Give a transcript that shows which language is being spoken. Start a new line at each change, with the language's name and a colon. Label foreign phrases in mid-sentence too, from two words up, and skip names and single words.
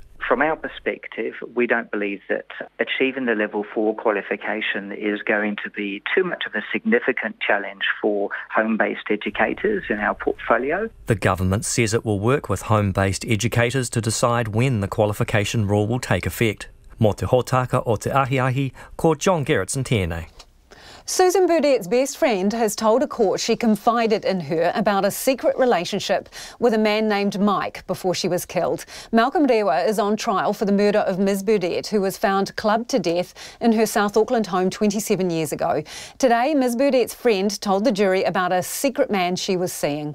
English: From our perspective, we don't believe that achieving the level 4 qualification is going to be too much of a significant challenge for home-based educators in our portfolio. The government says it will work with home-based educators to decide when the qualification rule will take effect.
Māori: Mō te hōtaka o te ahiahi, ko John Gerritsen tēnei.
English: Susan Burdett's best friend has told a court she confided in her about a secret relationship with a man named Mike before she was killed. Malcolm Rewa is on trial for the murder of Ms Burdett, who was found clubbed to death in her South Auckland home 27 years ago. Today, Ms Burdett's friend told the jury about a secret man she was seeing.